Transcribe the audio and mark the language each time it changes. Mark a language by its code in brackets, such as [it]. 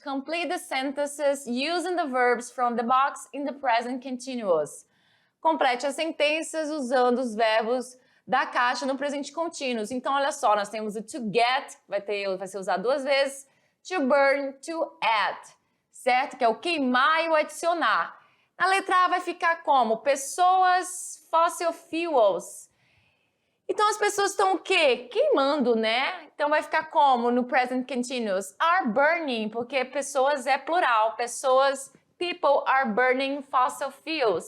[en] Complete the sentences using the verbs from the box in the present continuous. [pt] Complete as sentenças usando os verbos da caixa no presente contínuo. Então, olha só, nós temos o to get, vai ser usado duas vezes, to burn, to add, certo? Que é o queimar e o adicionar. Na letra A vai ficar como? Pessoas, fossil fuels. Então, as pessoas estão o quê? Queimando, né? Então, vai ficar como no present continuous? [en] Are burning, [pt] porque pessoas é plural. [en] People are burning fossil fuels.